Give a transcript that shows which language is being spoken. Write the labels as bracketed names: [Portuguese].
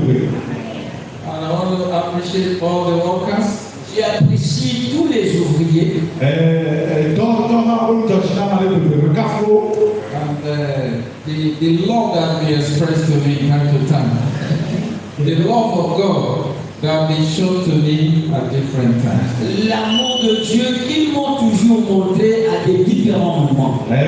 [English] And I want to appreciate all the workers. [French] J'apprécie tous les ouvriers. [English] And the love that they express to me time to time. The love of God that they show to me at different times. [French] L'amour de Dieu qu'ils m'ont toujours montré à des différents moments.